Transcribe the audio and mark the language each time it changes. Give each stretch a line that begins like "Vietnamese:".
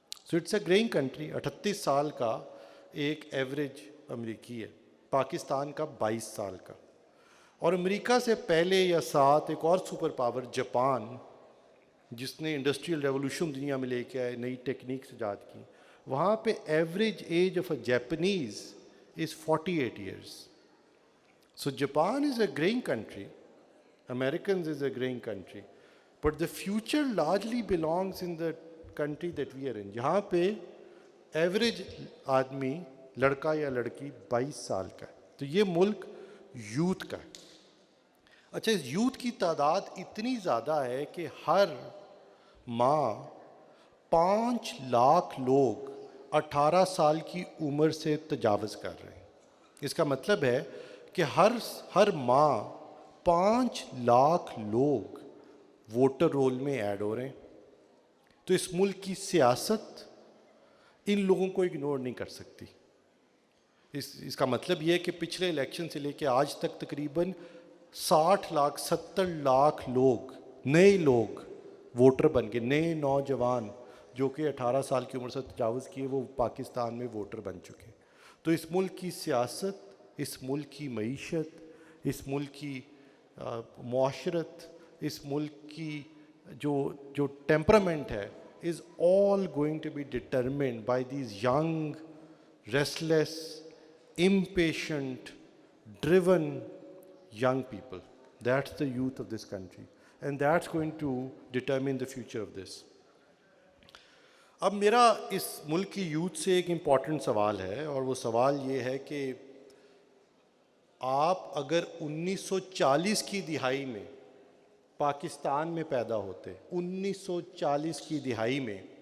English: So it's a greying country.
Urdu: 38 سال کا ایک ایوریج امریکی ہے, پاکستان کا 22 سال کا. اور امریکہ سے پہلے یا ساتھ ایک اور سپر پاور جاپان, جس نے انڈسٹریل ریولوشن دنیا میں لے کے آئے, نئی ٹیکنیکس ایجاد کی, وہاں پہ
English: Average age of a Japanese is 48 years. So Japan is a growing country, Americans is a growing country, but the future largely belongs in the country that we are in.
Urdu: جہاں پہ average آدمی, لڑکا یا لڑکی 22 سال کا ہے. تو یہ ملک یوتھ کا ہے. اچھا, اس یوتھ کی تعداد اتنی زیادہ ہے کہ ہر ماہ 5 لاکھ لوگ 18 سال کی عمر سے تجاوز کر رہے ہیں. اس کا مطلب ہے کہ ہر ماہ 5 لاکھ لوگ ووٹر رول میں ایڈ ہو رہے ہیں. تو اس ملک کی سیاست ان لوگوں کو اگنور نہیں کر سکتی. اس کا مطلب یہ ہے کہ پچھلے الیکشن سے لے کے آج تک تقریباً 60 لاکھ 70 لاکھ لوگ, نئے لوگ ووٹر بن گئے, نئے نوجوان جو کہ 18 سال کی عمر سے تجاوز کیے وہ پاکستان میں ووٹر بن چکے. تو اس ملک کی سیاست, اس ملک کی معیشت, اس ملک کی معاشرت, اس ملک کی جو ٹیمپرامنٹ ہے,
English: is all going to be determined by these young, restless, impatient, driven young people. That's the youth of this country. And that's going to determine the future of this.
Urdu: اب میرا اس ملک کی یوتھ سے ایک important سوال ہے، اور وہ سوال یہ ہے کہ آپ اگر 1940 کی دہائی میں پاکستان میں پیدا ہوتے، 1940 کی دہائی میں،